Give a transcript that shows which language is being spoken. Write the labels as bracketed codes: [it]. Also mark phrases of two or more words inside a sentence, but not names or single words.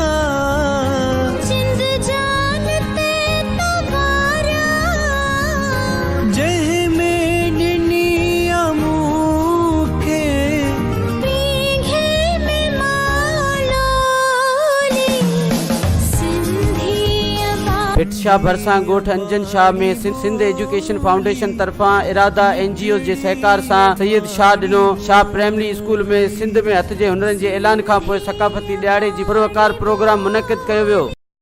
[sd] जिंद जान ते तवारिया। जह में डिनिया मूखे, पीघे में मालोली। सिंधी अबाणी शाह भरसा गोठ अंजन शाह में सिंध एजुकेशन फाउंडेशन तरफा इरादा NGO जे सहकार सां सैयद शाह डिनो शाह प्राइमरी स्कूल में सिंध में हथ जे हुनरनि जे ऐलान खां पोइ सकाफ़ती ॾियारे जी पुरवकार प्रोग्राम मुनक़िद कयो वियो।